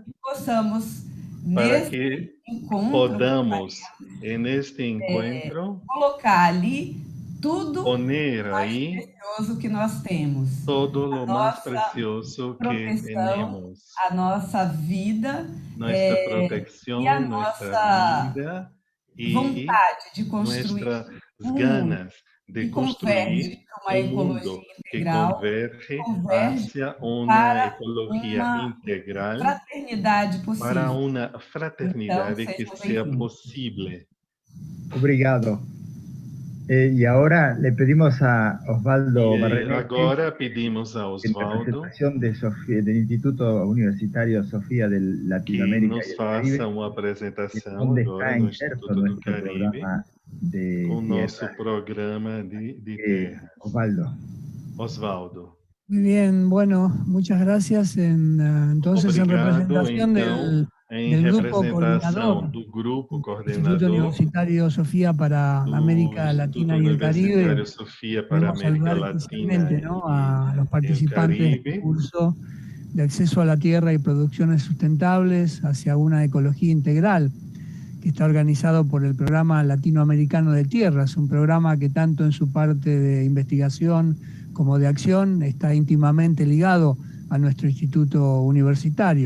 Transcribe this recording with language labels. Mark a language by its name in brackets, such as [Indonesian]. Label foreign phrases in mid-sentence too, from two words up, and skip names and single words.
[Portuguese] E possamos, neste encontro, colocar ali tudo o mais precioso que nós temos. Todo o mais precioso que temos. A nossa vida, nossa proteção, e a nossa vida e vontade de construir ganas de construir um mundo que converge hacia uma ecologia integral para uma fraternidade que seja possível. Obrigado. [Spanish] Y ahora le pedimos a Osvaldo Barreto. [Portuguese] Agora pedimos a Osvaldo, [Spanish] en representación del Instituto Universitario Sofía de Latinoamérica, [Portuguese] que nos faça uma apresentação agora no Instituto do Caribe, com o nosso programa de Terra. Osvaldo. [Spanish] Muy bien, bueno, muchas gracias. Entonces, obrigado, en representación del grupo coordinador [Portuguese] do grupo [Spanish] Instituto Universitario Sofía para América Latina y el Caribe, queremos saludar especialmente, ¿no?, a los participantes del curso de acceso a la tierra y producciones sustentables hacia una ecología integral, que está organizado por el Programa Latinoamericano de Tierras, un programa que tanto en su parte de investigación como de acción está íntimamente ligado a nuestro instituto universitario.